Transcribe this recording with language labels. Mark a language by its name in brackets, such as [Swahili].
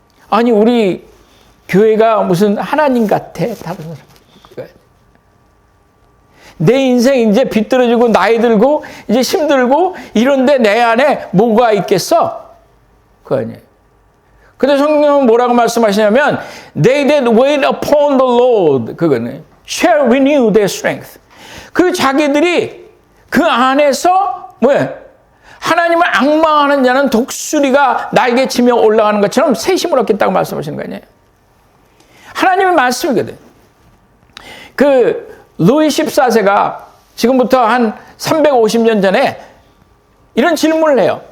[Korean] 아니 우리 교회가 무슨 하나님 같아? 다른 사람. 내 인생 이제 비뚤어지고 나이 들고 이제 힘들고 이런데 내 안에 뭐가 있겠어? 그거 아니에요. 근데 성경은 뭐라고 말씀하시냐면 [English] They that wait upon the Lord [Korean] 그거는 [English] shall renew their strength. [Korean] 그 자기들이 그 안에서 뭐예요? 하나님을 앙망하는 자는 독수리가 날개치며 올라가는 것처럼 새 힘을 얻겠다고 말씀하시는 거 아니에요. 하나님의 말씀이거든. 그 루이 14세가 지금부터 한 350년 전에 이런 질문을 해요.